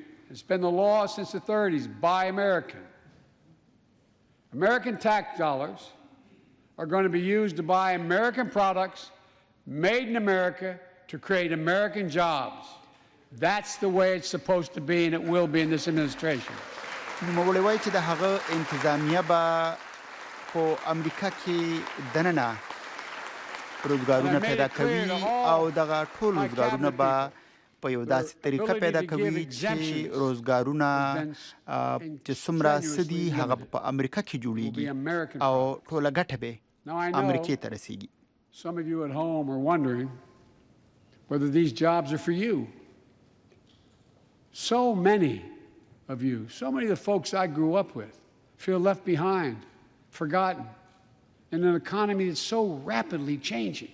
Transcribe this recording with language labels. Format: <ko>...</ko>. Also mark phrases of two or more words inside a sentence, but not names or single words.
<en>It's been the law since the 30s. Buy American. American tax dollars are going to be used to buy American products made in America to create American jobs. That's the way it's supposed to be and it will be in this administration.</en> <ps>نوموړی وایي چې د هغه انتظامیه به په امریکا کې دننه روزګارونه پیدا کوي او دغه ټول روزګارونه به په یو داسې طریقه پیدا کوي چې روزګارونه چې څومره سدي هغه په امریکا کې جوړیږي او ټوله ګټه به امریکې ته رسیږي.</ps> <en>Some of you at home are wondering whether these jobs are for you. So many of you, so many of the folks I grew up with, feel left behind, forgotten, in an economy that's so rapidly changing.</en>